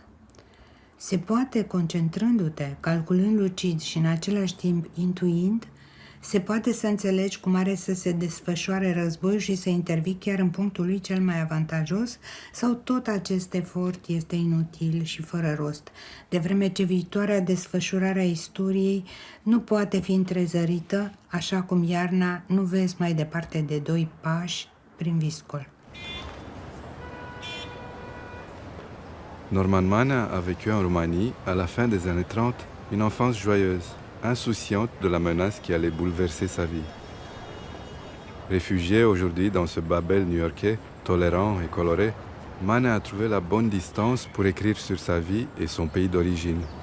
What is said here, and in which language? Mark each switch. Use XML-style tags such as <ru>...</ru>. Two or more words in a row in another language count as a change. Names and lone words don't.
<ro>Se poate, concentrându-te, calculând lucid și în același timp intuind, se poate să înțelegi cum are să se desfășoare războiul și să intervii chiar în punctul lui cel mai avantajos, sau tot acest efort este inutil și fără rost, de vreme ce viitoarea desfășurare a istoriei nu poate fi întrezărită, așa cum iarna nu vezi mai departe de 2 pași prin viscol.</ro> <fr>Norman Manea a vécu en Roumanie, à la fin des années 30, une enfance joyeuse, insouciante de la menace qui allait bouleverser sa vie. Réfugié aujourd'hui dans ce Babel new-yorkais, tolérant et coloré, Manea a trouvé la bonne distance pour écrire sur sa vie et son pays d'origine.</fr>